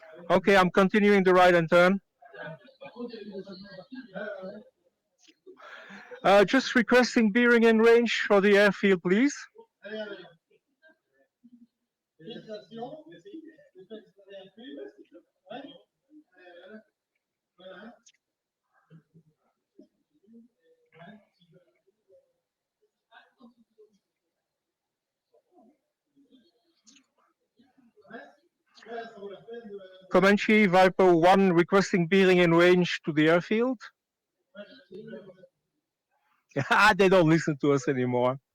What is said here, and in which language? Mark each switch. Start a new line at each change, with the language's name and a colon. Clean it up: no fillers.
English: Okay, I'm continuing the right-hand turn. Just requesting bearing and range for the airfield, please.
French: Allez, allez. Félicitations. J'espère que ça va bien plu. Ouais. Voilà. Ouais, ça vaut la peine de.
English: Comanche Viper 1 requesting bearing and range to the airfield. They don't listen to us anymore.